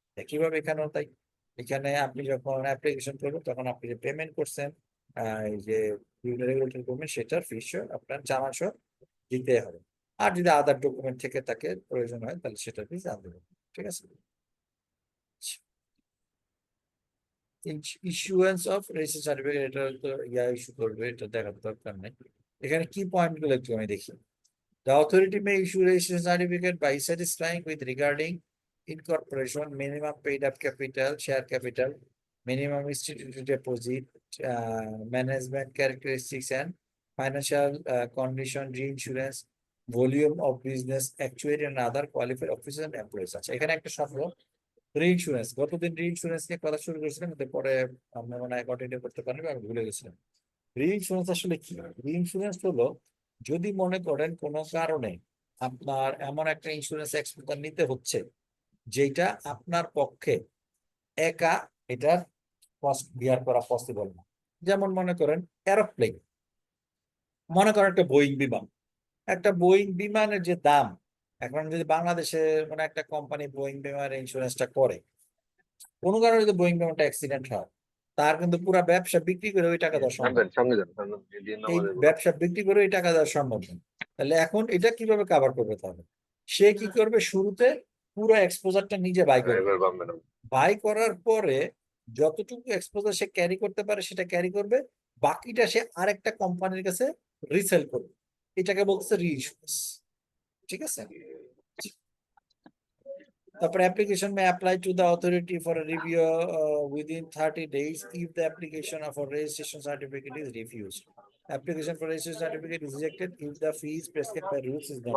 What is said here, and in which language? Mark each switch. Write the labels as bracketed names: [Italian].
[Bangla] একইভাবে এখানেও তাই, এখানে আপনি যখন অ্যাপ্লিকেশন করবেন তখন আপনি যে পেমেন্ট করছেন এই যে রেগুলেটরি পেমেন্ট সেটার ফিস আপনার জানা সহ দিতে হবে। আর যদি আদার ডকুমেন্ট থেকে তাকে প্রয়োজন হয় তাহলে সেটার ফিস আনতে হবে। ঠিক আছে। ইস্যুয়েন্স অফ রেজিস্ট্রেশন সার্টিফিকেট, এটা তো ইয়া ইস্যু করবে, এটা দেখার দরকার নেই। এখানে কি পয়েন্ট গুলো একটু আমি দেখি। [English] The authority may issue registration certificate by satisfying with regarding incorporation, minimum paid up capital, share capital, minimum instituted deposit, management characteristics and financial condition, reinsurance, volume of business, actuary and other qualified officers and employees। [Bangla] আচ্ছা, এখানে একটা শব্দ reinsurance, গতদিন reinsurance নিয়ে কথা শুরু করেছিলাম কিন্তু পরে আমরা মনে হয় কন্টিনিউ করতে পারবো, আমি ভুলে গেছিলাম। রিইন্স্যুরেন্স আসলে কি? রিইন্স্যুরেন্স হলো যদি মনে করেন কোনো কারণে আপনার এমন একটা ইন্স্যুরেন্স এক্সপোজার নিতে হচ্ছে যেটা আপনার পক্ষে একা এটার কস্ট বিয়ার করা পসিবল না। যেমন মনে করেন এরোপ্লেন, মনে করেন একটা বোয়িং বিমানের যে দাম, এখন যদি বাংলাদেশে মানে একটা কোম্পানি বোয়িং বিমানের ইন্স্যুরেন্সটা করে, কোনো কারণে যদি বোয়িং বিমানটা অ্যাক্সিডেন্ট হয়, তার কিন্তু পুরো ব্যবসা বিক্রি করে ওই টাকা দেওয়া সম্ভব। সঙ্গে যান দিন এই আমাদের ব্যবসা বিক্রি করে ওই টাকা দেওয়া সম্ভব না। তাহলে এখন এটা কিভাবে কভার করবে? তাহলে সে কি করবে, শুরুতে পুরো এক্সপোজারটা নিজে বাই করবে, ড্রাইভার বামে বাই করার পরে যতটুকু এক্সপোজার সে ক্যারি করতে পারে সেটা ক্যারি করবে, বাকিটা সে আরেকটা কোম্পানির কাছে রিসেল করবে। এটাকে বলছে রিইন্স্যুরেন্স। ঠিক আছে। [English] তারপরে application may apply to the authority for a review within 30 days if the application of a registration certificate is refused. Application for registration certificate is rejected if the fees prescribed by rules is not